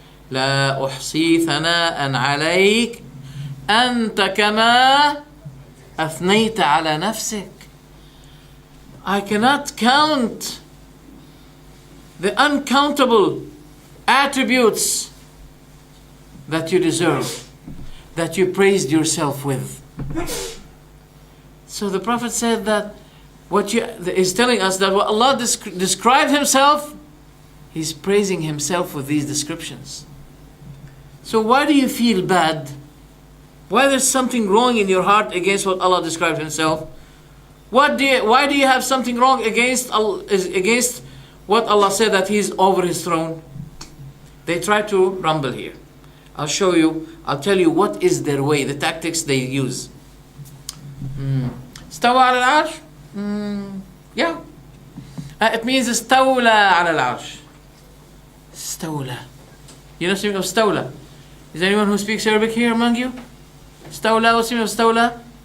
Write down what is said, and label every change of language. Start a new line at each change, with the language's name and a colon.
Arabic: لَا أُحْصِي ثَنَاءً عَلَيْكَ أَنْتَ كَمَا أثنيت على نفسك.
English: I cannot count the uncountable attributes that you deserve, that you praised yourself with. So the Prophet said that is telling us that what Allah described Himself, He's praising Himself with these descriptions. So why do you feel bad? Why there's something wrong in your heart against what Allah described Himself? Why do you have something wrong against what Allah said that He's over His throne? They try to rumble here. I'll show you. I'll tell you what is their way, the tactics they use.
Arabic: استوى على العرش. Yeah.
English: It means
Arabic: استولى على العرش. استولى.
English: You know something of
Arabic: استولى?
English: Is anyone who speaks Arabic here among you?
Arabic: استولى,
English: what's the meaning of استولى?